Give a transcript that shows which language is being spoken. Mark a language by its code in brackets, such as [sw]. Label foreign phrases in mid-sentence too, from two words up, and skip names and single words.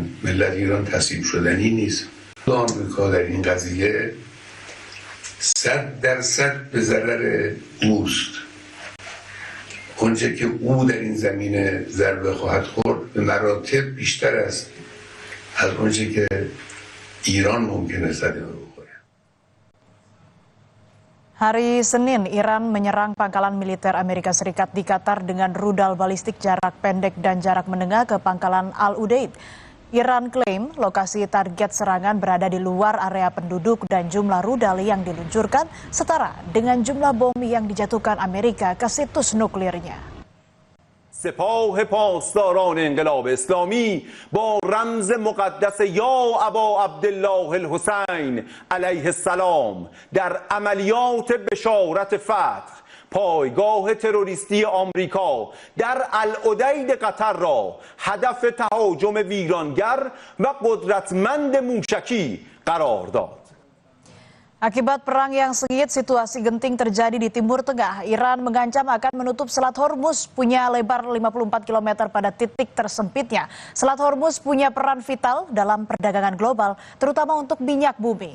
[fa] ملت ایران تسلیم شدنی نیست. آمریکا در این قضیه 100% به ضرر اوست. اونچه که او در این زمینه ضربه خواهد خورد به مراتب بیشتر است از اونچه که ایران ممکنه صدمه بخوره. [id] Hari Senin, Iran menyerang pangkalan militer Amerika Serikat di Qatar dengan rudal balistik jarak pendek dan jarak menengah ke pangkalan Al-Udeid. Iran klaim lokasi target serangan berada di luar area penduduk dan jumlah rudal yang diluncurkan setara dengan jumlah bom yang dijatuhkan Amerika ke situs nuklirnya. [fa] سپاه پاسداران انقلاب اسلامی با رمز مقدس [ar] یا ابا عبدالله الحسین علیه السلام [fa] در عملیات بشارت فتح پایگاه تروریستی آمریکا در العدید قطر را هدف تهاجم ویرانگر و قدرتمند موشکی قرار داد. [id] Akibat perang yang sengit, situasi genting terjadi di Timur Tengah. Iran mengancam akan menutup Selat Hormuz, punya lebar 54 km pada titik tersempitnya. Selat Hormuz punya peran vital dalam perdagangan global, terutama untuk minyak bumi.